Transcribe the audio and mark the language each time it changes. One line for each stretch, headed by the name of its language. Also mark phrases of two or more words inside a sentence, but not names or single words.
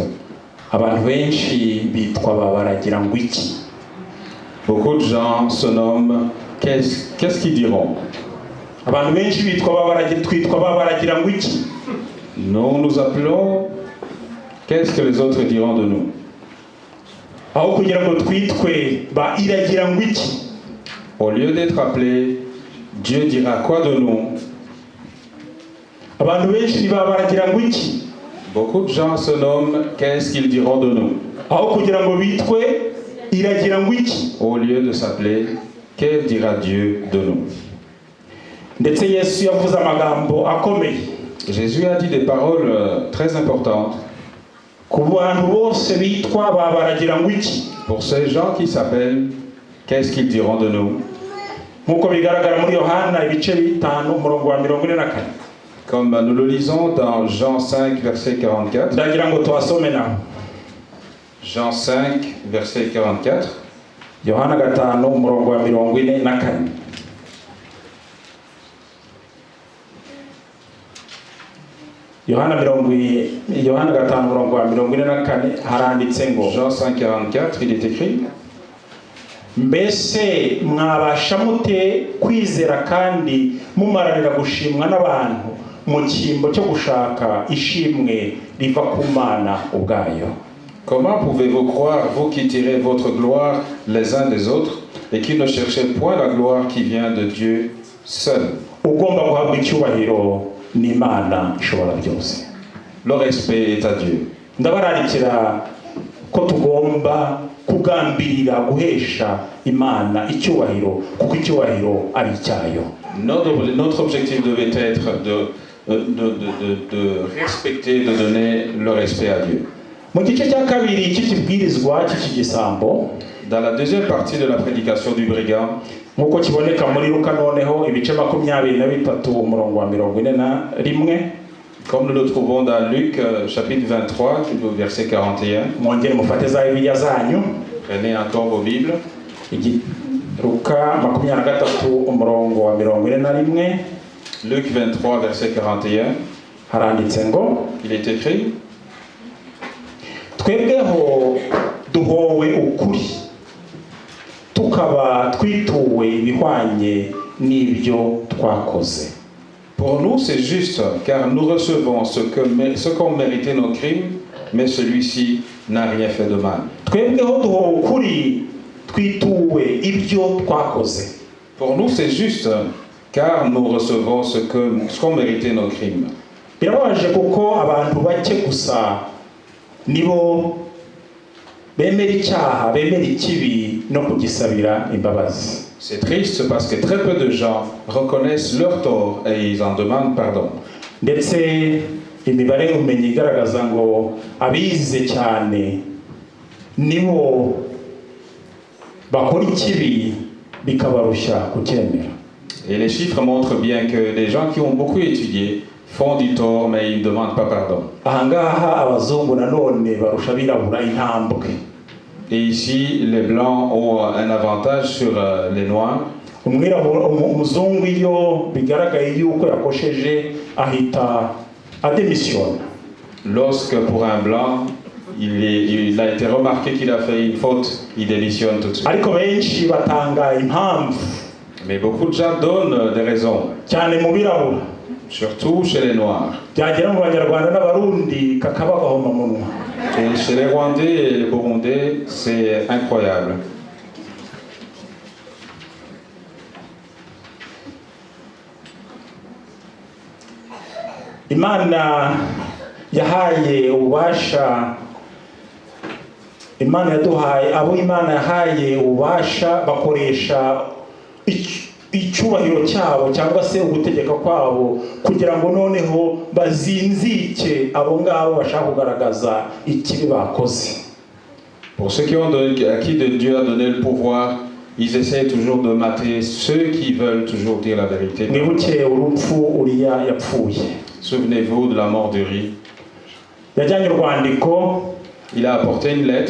Kinyarwanda: abantu benshi bitwa babaragira ngo iki.
French: Beaucoup de gens se nomment. Qu'est-ce qu'ils diront?
Kinyarwanda: Abantu benshi twitwa babaragira ngo iki.
French: Nous nous appelons. Qu'est-ce que les autres diront de nous?
Kinyarwanda: Aho kugira ngo twitwe ba iragira ngo iki.
French: Au lieu d'être appelés, Dieu dira quoi de nous?
Kinyarwanda: Abantu benshi babaragira ngo iki.
French: Beaucoup de gens se nomment. Qu'est-ce qu'ils diront de nous?
Kinyarwanda: Aho kugira ngo bitwe iragira ngo iki.
French: Au lieu de s'appeler, que dira Dieu de nous?
Kinyarwanda: Ndetse Yesu yavuze amagambo akomeye.
French: Jésus a dit des paroles très importantes
Kinyarwanda: ku bantu bose bitwa babaragira ngo iki.
French: pour ces gens qui s'appellent qu'est-ce qu'ils diront de nous.
Kinyarwanda: Nkuko bigaragara muri Yohana ibice 5 umurongo wa 44.
French: Comme nous le lisons dans Jean 5 verset 44.
Kinyarwanda: Ndagira ngo tuhasome naho.
French: Jean 5 verset 44.
Kinyarwanda: Yohana 5 umurongo wa 44. Yohana 5 umurongo wa 44 haranditse ngo
French: Jean 5 44 il est écrit:
Kinyarwanda: mbese mwabasha mute kwizera kandi mumaranira gushimwa n'abantu mu cyimbo cyo gushaka ishimwe riva ku Mana ubwayo.
French: Comment pouvez-vous croire, vous qui tirez votre gloire les uns des autres et qui ne cherchez point la gloire qui vient de Dieu seul?
Kinyarwanda: Ugomba guhabwa icyubahiro n'Imana ishobora byose.
French: Le respect est à Dieu.
Kinyarwanda: Ndabararikira ko tugomba kugambirira guhesha Imana icyubahiro kuko icyubahiro ari cyayo.
French: Notre objectif devait être de respecter, de donner le respect à Dieu.
Kinyarwanda: Mu gice cya kabiri cy'ikibwirizwa cy'igisambo,
French: dans la deuxième partie de la prédication du brigand,
Kinyarwanda: nkuko kiboneka muri Luka noneho ibice 23 umurongo wa 41,
French: comme nous le trouvons dans Luc chapitre 23 verset 41.
Kinyarwanda: Mwongere mufate za Bibiliya zanyu.
French: Prenez encore vos Bibles.
Kinyarwanda: Luka 23 umurongo wa 41.
French: Luc 23 verset 41.
Kinyarwanda: Haranditse ngo,
French: il est écrit:
Kinyarwanda: twebweho duhowe ukuri tukaba twituwe ibihwanye n'ibyo twakoze.
French: Pour nous c'est juste car nous recevons ce qu'ont mérité nos crimes, mais celui-ci n'a rien fait de mal.
Kinyarwanda: Twebweho duhowe ukuri twituwe ibyo twakoze.
French: Pour nous c'est juste car nous recevons ce qu'ont mérité nos crimes.
Kinyarwanda: Birabaje kuko abantu bake gusa nibo bemera icyaha, bemera ikibi no kugisabira imbabazi.
French: C'est triste parce que très peu de gens reconnaissent leur tort et ils en demandent pardon.
Kinyarwanda: Ndetse imibare umenye igaragaza ngo abize cyane nibo bakora ikibi bikabarusha kucyemera.
French: Et les chiffres montrent bien que les gens qui ont beaucoup étudié font du tort mais ils ne demandent pas pardon.
Kinyarwanda: Ahangaha abazungu nanone barusha birabura intambwe.
French: Et ici les blancs ont un avantage sur les noirs.
Kinyarwanda: Umuzungu iyo bigaragaye yuko yakosheje ahita adémissionne.
French: Lorsque pour un blanc il a été remarqué qu'il a fait une faute, il démissionne tout de suite.
Kinyarwanda: Ariko benshi batanga impamvu.
French: Mais beaucoup de gens donnent des raisons.
Kinyarwanda: Cyane mu birabura.
French: Surtout chez les Noirs.
Kinyarwanda: Byagera mu Banyarwanda n'Abarundi kakabagahoma munwa.
French: Et chez les Rwandais et les Burundais, c'est incroyable.
Kinyarwanda: Imana yahaye ububasha, Imana yaduhaye, abo Imana yahaye ububasha bakoresha icyubahiro cyabo cyangwa se ugutegeka kwabo kugira ngo noneho bazinzike abo ngabo bashaka kugaragaza ikibi bakoze.
French: Pour ceux à qui Dieu a donné le pouvoir, ils essaient toujours de mater ceux qui veulent toujours dire la vérité.
Kinyarwanda: Mwibuke urupfu Uriya yapfuye.
French: Souvenez-vous de la mort d'Uri.
Kinyarwanda: Yajyanye urwandiko.
French: Il a apporté une lettre.